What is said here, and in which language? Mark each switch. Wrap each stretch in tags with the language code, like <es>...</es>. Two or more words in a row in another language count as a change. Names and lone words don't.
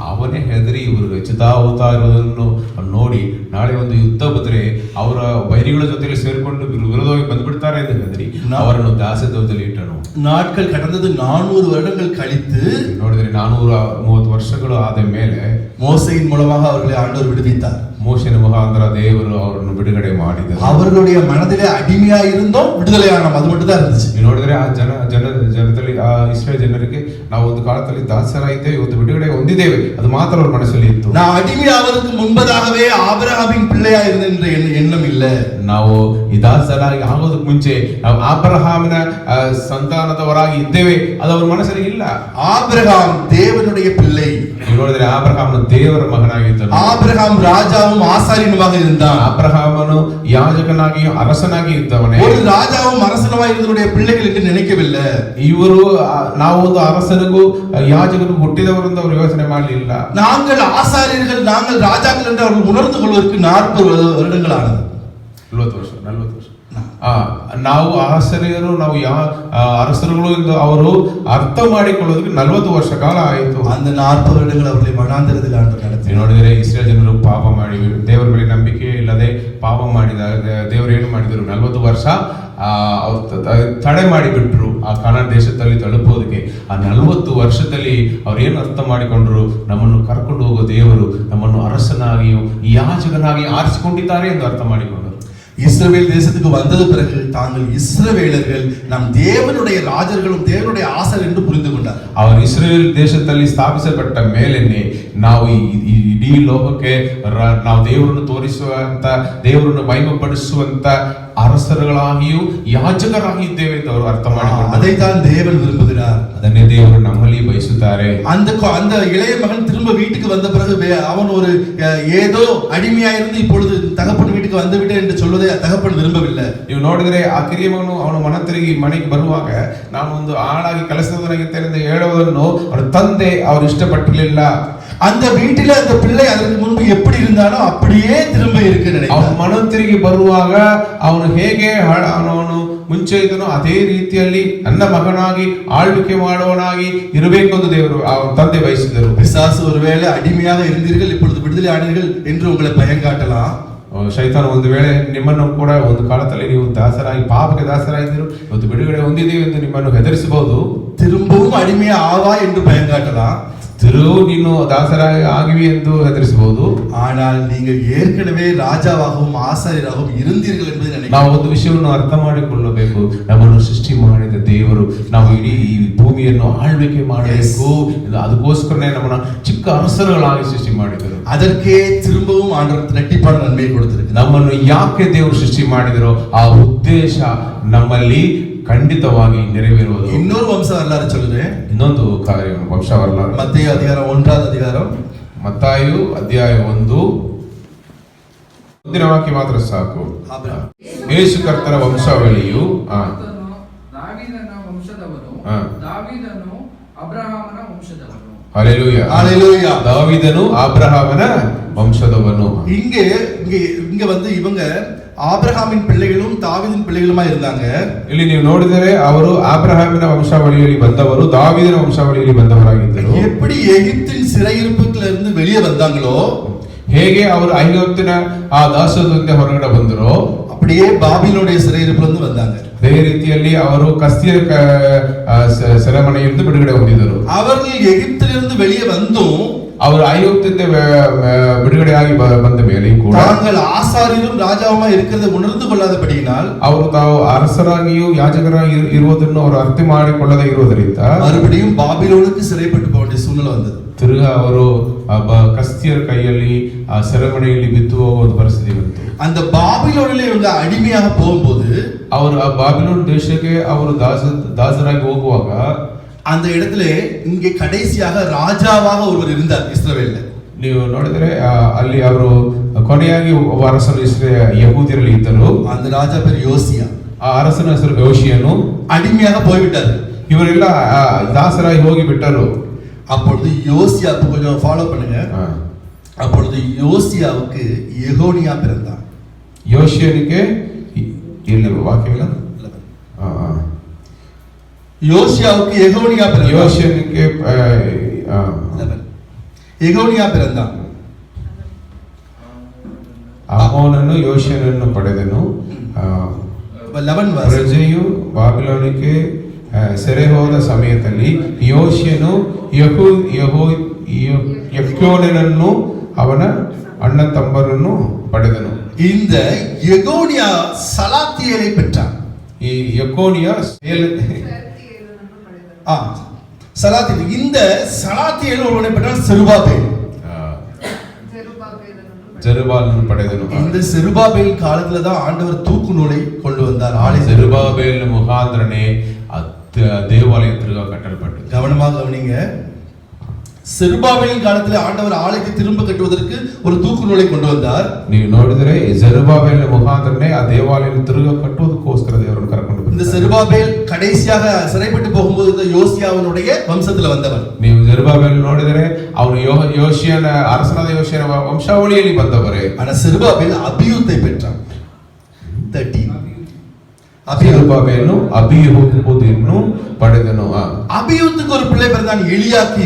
<kn>ಅವನೇ ಹೆದರಿ ಇವರು ಹೆಚ್ಚುತ್ತಾ ಇರೋದನ್ನು ನೋಡಿ ನಾಳೆ ಒಂದು ಯುದ್ಧ ಬಂದ್ರೆ ಅವರ ವೈರಿಗಳ ಜೊತೆಲಿ ಸೇರ್ಕೊಂಡು ವಿರೋಧವಾಗಿ ಬಂದ್ಬಿಡ್ತಾರೆ ಎಂದು ಹೆದರಿ ಅವರನ್ನು ದಾಸತ್ವದಲ್ಲಿ ಇಟ್ಟನು.</kn> <ta>நாட்கள் கடந்தது 400 வருடங்கள் கழித்து</ta> <kn>ನೋಡಿದ್ರೆ 430 ವರ್ಷಗಳು ಆದ ಮೇಲೆ</kn> <ta>மோசையின் மூலமாக அவர்களை ஆண்டவர் விடுவித்தார்.</ta> <kn>ಮೋಶೆನ ಮುಖಾಂತರ ದೇವರು ಅವರನ್ನು ಬಿಡುಗಡೆ ಮಾಡಿದರು.</kn> <ta>அவர்களுடைய மனதிலே அடிமையா இருந்தோம், விடுதலையானோம், அது மட்டும் தான் இருந்துச்சு.</ta> <kn>ನೀವು ನೋಡಿದ್ರೆ ಆ ಜನದಲ್ಲಿ ಆ ಇಸ್ರೇಲ್ ಜನರಿಗೆ ನಾವು ಒಂದು ಕಾಲದಲ್ಲಿ ದಾಸರಾಗಿದ್ದೇವೆ, ಇವತ್ತು ಬಿಡುಗಡೆ ಹೊಂದಿದ್ದೇವೆ, ಅದು ಮಾತ್ರ ಅವ್ರ ಮನಸ್ಸಲ್ಲಿ ಇತ್ತು.</kn> <ta>நான் அடிமையாவதற்கு முன்பதாகவே ஆபிரகாமின் பிள்ளையா இருந்தேன் என்ற எண்ணம் இல்ல.</ta> <kn>ನಾವು ಈ ದಾಸರಾಗಿ ಆಗೋದಕ್ಕೆ ಮುಂಚೆ ನಾವು ಆಬ್ರಹಾಮನ ಸಂತಾನದವರಾಗಿ ಇದ್ದೇವೆ, ಅದು ಅವ್ರ ಮನಸ್ಸಲ್ಲಿ ಇಲ್ಲ.</kn> <ta>ஆபிரகாம் தேவனுடைய பிள்ளை.</ta> <kn>ನೀವು ನೋಡಿದ್ರೆ ಆಬ್ರಹಾಮನ ದೇವರ ಮಗನಾಗಿದ್ದನು.</kn> <ta>ஆபிரகாம் ராஜாவும் ஆசாரியனுமாக இருந்தான்.</ta> <kn>ಆಬ್ರಹಾಮನು ಯಾಜಕನಾಗಿ ಅರಸನಾಗಿ ಇದ್ದವನೇ.</kn> <ta>ஒரு ராஜாவும் அரசனுமாக இருந்தவருடைய பிள்ளைகள் என்று நினைக்கவில்லை.</ta> <kn>ಇವರು ನಾವು ಒಂದು ಅರಸನಿಗೂ ಯಾಜಕನಿಗೂ ಹುಟ್ಟಿದವರಿಂದ ಅವರು ಯೋಚನೆ ಮಾಡಲಿಲ್ಲ.</kn> <ta>நாங்கள் ஆசாரியர்கள், நாங்கள் ராஜாக்கள் என்று அவர்கள் உணர்ந்து கொள்வதற்கு 40 வருடங்கள் ஆனது.</ta> <kn>40 ವರ್ಷ ನಾವು ಆಶ್ಚರ್ಯರು, ನಾವು ಅರಸರುಗಳು ಎಂದು ಅವರು ಅರ್ಥ ಮಾಡಿಕೊಳ್ಳೋದಕ್ಕೆ 40 ವರ್ಷ ಕಾಲ ಆಯಿತು.</kn> <ta>அந்த 40 வருடங்கள் அவர்களை வனாந்தரத்தில் ஆண்டவர் நடத்தி.</ta> <kn>ನೋಡಿದರೆ ಇಸ್ರೇಲ್ ಜನರು ಪಾಪ ಮಾಡಿ ದೇವರ ಮೇಲೆ ನಂಬಿಕೆ ಇಲ್ಲದೆ ಪಾಪ ಮಾಡಿದಾಗ ದೇವರು ಏನು ಮಾಡಿದರು? 40 ವರ್ಷ ತಡೆ ಮಾಡಿಬಿಟ್ರು ಆ ಕಾನಾನ್ ದೇಶದಲ್ಲಿ ತಲುಪೋದಕ್ಕೆ. ಆ 40 ವರ್ಷದಲ್ಲಿ ಅವ್ರು ಏನು ಅರ್ಥ ಮಾಡಿಕೊಂಡ್ರು? ನಮ್ಮನ್ನು ಕರ್ಕೊಂಡು ಹೋಗೋ ದೇವರು ನಮ್ಮನ್ನು ಅರಸನಾಗಿಯೂ ಯಾಜಕನಾಗಿ ಆರಿಸಿಕೊಂಡಿದ್ದಾರೆ ಎಂದು ಅರ್ಥ ಮಾಡಿಕೊಂಡರು.</kn> <ta>இஸ்ரவேல் தேசத்துக்கு வந்தது பிறகு தாங்கள் இஸ்ரவேலர்கள் நம் தேவனுடைய ராஜர்களும் தேவனுடைய ஆசர் என்று புரிந்து கொண்டார்.</ta> <kn>ಅವರು ಇಸ್ರೇಲ್ ದೇಶದಲ್ಲಿ ಸ್ಥಾಪಿಸಲ್ಪಟ್ಟ ಮೇಲೆನೆ ನಾವು ಇಡೀ ಲೋಕಕ್ಕೆ ನಾವು ದೇವರನ್ನು ತೋರಿಸುವಂತ, ದೇವರನ್ನು ಮಹಿಮೆಪಡಿಸುವಂತ ಅರಸರುಗಳಾಗಿಯೂ ಯಾಜಕರಾಗಿ ಇದ್ದೇವೆ ಎಂದು ಅವರು ಅರ್ಥ ಮಾಡಿಕೊಂಡರು.</kn> <ta>அதைத்தான் தேவன் விரும்புகிறார்.</ta> <kn>ಅದನ್ನೇ ದೇವರು ನಮ್ಮಲ್ಲಿ ಬಯಸುತ್ತಾರೆ.</kn> <ta>அந்த இளைய மகன் திரும்ப வீட்டுக்கு வந்த பிறகு அவன் ஒரு ஏதோ அடிமையா இருந்து இப்பொழுது தகப்பன் வீட்டுக்கு வந்து விட்டேன் என்று சொல்வதை தகப்பன் விரும்பவில்லை.</ta> <kn>ನೀವು ನೋಡಿದ್ರೆ ಆ ಕಿರಿಯ ಮಗನು ಅವನ ಮನ ತಿರುಗಿ ಮನೆಗೆ ಬರುವಾಗ ನಾನು ಒಂದು ಆಳಾಗಿ ಕೆಲಸದವನಾಗಿದ್ದೇನೆ ಎಂದು ಹೇಳುವುದನ್ನು ಅವರ ತಂದೆ ಅವರು ಇಷ್ಟಪಟ್ಟಿರಲಿಲ್ಲ.</kn> <ta>அந்த வீட்டில அந்த பிள்ளை அதற்கு முன்பு எப்படி இருந்தானோ அப்படியே திரும்ப இருக்கு நினைக்கிறான்.</ta> <kn>ಅವನ ಮನ ತಿರುಗಿ ಬರುವಾಗ ಅವನು ಹೇಗೆ ಅವನು ಮುಂಚೆ ಇದ್ದನೋ ಅದೇ ರೀತಿಯಲ್ಲಿ ನನ್ನ ಮಗನಾಗಿ ಆಳ್ವಿಕೆ ಮಾಡುವವನಾಗಿ ಇರಬೇಕು ಎಂದು ದೇವರು ಅವನ ತಂದೆ ಬಯಸಿದರು.</kn> <ta>பிசாசு ஒருவேளை அடிமையாக இருந்தீர்கள் இப்பொழுது விடுதலை ஆனீர்கள் என்று உங்களை பயம் காட்டலாம்.</ta> <kn>ಶೈತಾನ ಒಂದು ವೇಳೆ ನಿಮ್ಮನ್ನು ಕೂಡ ಒಂದು ಕಾಲದಲ್ಲಿ ನೀವು ದಾಸರಾಗಿ ಪಾಪಕ್ಕೆ ದಾಸರಾಗಿದ್ದರು, ಇವತ್ತು ಬಿಡುಗಡೆ ಹೊಂದಿದ್ದೀವಿ ಎಂದು ನಿಮ್ಮನ್ನು ಹೆದರಿಸಬಹುದು.</kn> <ta>திரும்பவும் அடிமையா ஆவா என்று பயம் காட்டலாம்.</ta> <kn>ನೀನು ದಾಸರಾಗಿ ಆಗಿವಿ ಎಂದು ಹೆದರಿಸಬಹುದು.</kn> <ta>ஆனால் நீங்கள் ஏற்கனவே ராஜாவாகவும் ஆசாரியராகவும் இருந்தீர்கள் என்பதை நினைக்கிறேன்.</ta> <kn>ನಾವು ಒಂದು ವಿಷಯವನ್ನು ಅರ್ಥ ಮಾಡಿಕೊಳ್ಳಬೇಕು. ನಮ್ಮನ್ನು ಸೃಷ್ಟಿ ಮಾಡಿದ ದೇವರು ನಾವು ಇಡೀ ಈ ಭೂಮಿಯನ್ನು ಆಳ್ವಿಕೆ ಮಾಡಬೇಕು, ಅದಕ್ಕೋಸ್ಕರನೇ ನಮ್ಮನ್ನ ಚಿಕ್ಕ ಅರಸರುಗಳಾಗಿ ಸೃಷ್ಟಿ ಮಾಡಿದರು.</kn> <ta>அதற்கே திரும்பவும் ஆண்டவர் இரட்டிப்பான நன்மையை கொடுத்திருக்கிறார்.</ta> <kn>ನಮ್ಮನ್ನು ಯಾಕೆ ದೇವರು ಸೃಷ್ಟಿ ಮಾಡಿದರೋ ಆ ಉದ್ದೇಶ ನಮ್ಮಲ್ಲಿ ಖಂಡಿತವಾಗಿ ನೆರವೇರುವುದು.</kn> <ta>இன்னொரு வம்ச வரலாறு சொல்லுறேன்.</ta> <kn>ಇನ್ನೊಂದು ಕಾರ್ಯ ವಂಶ வரலாறு.</kn> <ta>மத்தேயு அதிகாரம் 1வது அதிகாரம்.</ta> <kn>ಮತ್ತಾಯು ಅಧ್ಯಾಯ 1 ಮುಂದಿನ ವಾಕ್ಯ ಮಾತ್ರ ಸಾಕು. ಯೇಸು ಕರ್ತನ ವಂಶಾವಳಿಯು ದಾವೀದನ ವಂಶದವನು, ದಾವೀದನು ಅಬ್ರಹಾಮನ ವಂಶದವನು. ಹಲ್ಲೆಲೂಯಾ,</kn> <ta>ஹல்லேலூயா.</ta> <kn>ದಾವೀದನು ಅಬ್ರಹಾಮನ ವಂಶದವನು.</kn> <ta>இங்க வந்து இவங்க ஆபிரகாமின் பிள்ளைகளும் தாவீதின் பிள்ளைகளுமா இருந்தாங்க.</ta> <kn>ಇಲ್ಲಿ ನೀವು ನೋಡಿದರೆ ಅವರು ಆಬ್ರಹಾಮಿನ ವಂಶಾವಳಿಯಲ್ಲಿ ಬಂದವರು, ದಾವೀದನ ವಂಶಾವಳಿಯಲ್ಲಿ ಬಂದವರಾಗಿದ್ದರು.</kn> <ta>எப்படி எகிப்தின் சிறையிருப்புல இருந்து வெளியே வந்தாங்களோ,</ta> <kn>ಹೇಗೆ ಅವರು ಐಗುಪ್ತಿನ ಆ ದಾಸತ್ವದಿಂದ ಹೊರಗಡೆ ಬಂದರೋ</kn> <ta>அப்படியே பாபிலோனுடைய சிறையிருப்பிலிருந்து வந்தாங்க.</ta> <kn>ಅದೇ ರೀತಿಯಲ್ಲಿ ಅವರು ಕಸ್ತಿಯ ಸೆರೆಮನೆಯಿಂದ ಬಿಡುಗಡೆ ಹೊಂದಿದರು.</kn> <ta>அவர்கள் எகிப்திலிருந்து வெளியே வந்தும்</ta> <kn>ಅವರು ಐಗುಪ್ತದಿಂದ ಬಿಡುಗಡೆಯಾಗಿ ಬಂದ ಮೇಲೆಯೂ ಕೂಡ</kn> <ta>தாங்கள் ஆசாரியரும் ராஜாவுமா இருக்கிறதை உணர்ந்து கொள்ளாதபடியினால்</ta> <kn>ಅವರು ತಾವು ಅರಸರಾಗಿಯೂ ಯಾಜಕರಾಗಿ ಇರುವುದನ್ನು ಅವರು ಅರ್ಥ ಮಾಡಿಕೊಳ್ಳದೆ ಇರುವುದರಿಂದ</kn> <ta>மறுபடியும் பாபிலோனுக்கு சிறைப்பட்டு போக வேண்டிய சூழ்நிலை வந்தது.</ta> <kn>ತಿರುಗ ಅವರು ಕಸ್ತಿಯರ ಕೈಯಲ್ಲಿ ಆ ಸೆರೆಮನೆಯಲ್ಲಿ ಬಿದ್ದು ಹೋಗುವ ಪರಿಸ್ಥಿತಿ ಬಂತು.</kn> <ta>அந்த பாபிலோனிலே இவங்க அடிமையாக போகும்போது</ta> <kn>ಅವರು ಆ ಬಾಬಿಲೋನ್ ದೇಶಕ್ಕೆ ಅವರು ದಾಸರಾಗಿ ಹೋಗುವಾಗ</kn> <ta>அந்த இடத்துல இங்கே கடைசியாக ராஜாவாக ஒருவர் இருந்தார் இஸ்ரவேல்ல.</ta> <kn>ನೀವು ನೋಡಿದರೆ ಅಲ್ಲಿ ಅವರು ಕೊನೆಯಾಗಿ ಒಬ್ಬ ಅರಸನು ಯಹೂದ್ಯರಲ್ಲಿ ಇದ್ದರು.</kn> <ta>அந்த ராஜா பேர் யோசியா.</ta> <kn>ಆ ಅರಸನ ಹೆಸರು ಯೋಷಿಯನು.</kn> <ta>அடிமையாக போய்விட்டார்.</ta> <kn>ಇವರೆಲ್ಲ ದಾಸರಾಗಿ ಹೋಗಿ ಬಿಟ್ಟರು.</kn> <ta>அப்பொழுது யோசியா கொஞ்சம் ஃபாலோ பண்ணுங்க. அப்பொழுது யோசியாவுக்கு எகோனியா பிறந்தான்.</ta> <kn>ಯೋಷಿಯನಿಗೆ ಇಲ್ಲಿ ವಾಕ್ಯವಿಲ್ಲ.</kn> <ta>யோசியாவுக்கு எகோனியா பிறந்தான்.</ta> <kn>ಯೋಷಿಯನಿಗೆ</kn> <ta>எகோனியா பிறந்தான்.</ta> <kn>ಆಮೋನನು ಯೋಷಿಯನನ್ನು ಪಡೆದನು. ಪ್ರಜೆಯು ಬಾಬಿಲೋನಿಗೆ ಸೆರೆ ಹೋದ ಸಮಯದಲ್ಲಿ ಯೋಷಿಯನು ಯೆಕೋನ್ಯನನ್ನು ಅವನ ಅಣ್ಣ ತಮ್ಮರನ್ನು ಪಡೆದನು.</kn> <ta>இந்த எகோனியா சலாத்தியேலை பெற்றான்.</ta> <kn>ಈ ಯೆಕೋನ್ಯ</kn> <ta>சலாத்தியேல் இந்த சலாத்தியேல் ஒருவனை பெற்றான் செருபாபேல்.</ta> <kn>ಜೆರುಬ್ಬಾಬೆಲನ್ನು ಪಡೆದನು.</kn> <ta>இந்த செருபாபேல் காலத்துல தான் ஆண்டவர் தூக்கு நூலை கொண்டு வந்தார்.</ta> <kn>ಜೆರುಬ್ಬಾಬೆಲ್ ಮುಖಾಂತರನೇ</kn> <ta>தேவாலயம் திரும்ப கட்டப்பட்டது. கவனமாக கவனிங்க. செருபாபேலின் காலத்துல ஆண்டவர் ஆலயத்தை திரும்ப கட்டுவதற்கு ஒரு தூக்கு நூலை கொண்டு வந்தார்.</ta> <kn>ನೀವು ನೋಡಿದರೆ ಜೆರುಬ್ಬಾಬೆಲ್ ಮುಖಾಂತರನೇ ಆ ದೇವಾಲಯವನ್ನು ತಿರುಗ ಕಟ್ಟುವುದಕ್ಕೋಸ್ಕರ ದೇವರನ್ನು ಕರೆಕೊಂಡು ಬಂದರು.</kn> <ta>இந்த செருபாபேல் கடைசியாக சிறைப்பட்டு போகும்போது இந்த யோசியாவினுடைய வம்சத்துல வந்தவன்.</ta> <kn>ನೀವು ಜೆರುಬ್ಬಾಬೆಲ್ ನೋಡಿದರೆ ಅವನು ಯೋಷಿಯನ ಅರಸನಾದ ಯೋಷಿಯನ ವಂಶಾವಳಿಯಲ್ಲಿ ಬಂದವರೇ.</kn> <ta>ஆனா செருபாபேல் அபியூத்தை பெற்றான். 13</ta> <kn>ಜೆರುಬ್ಬಾಬೆಲನು ಅಬಿಹೂದನ್ನು ಪಡೆದನು.</kn> <ta>அபியூத்துக்கு ஒரு பிள்ளை பிறந்தான் எலியாக்கீம்.</ta>